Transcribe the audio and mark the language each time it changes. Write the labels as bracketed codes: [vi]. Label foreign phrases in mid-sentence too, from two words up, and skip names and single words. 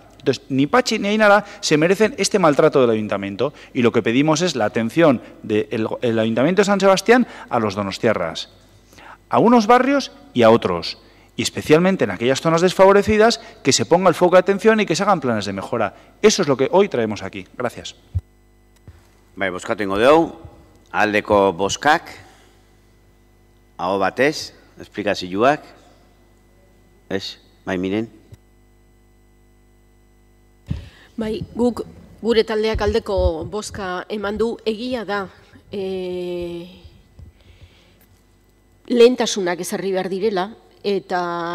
[es] Entonces, ni Pachi ni Ainara se merecen este maltrato del ayuntamiento y lo que pedimos es la atención del Ayuntamiento de San Sebastián a los donostiarras, a unos barrios y a otros, y especialmente en aquellas zonas desfavorecidas, que se ponga el foco de atención y que se hagan planes de mejora. Eso es lo que hoy traemos aquí. Gracias. [eu] Bai, bozkatu ingo dugu, aldeko bozkak, Aho batez, esplikazioak. Ez, bai miren. Bai, guk gure taldeak aldeko bozka eman du, egia da lehentasunak ezarri behar direla, eta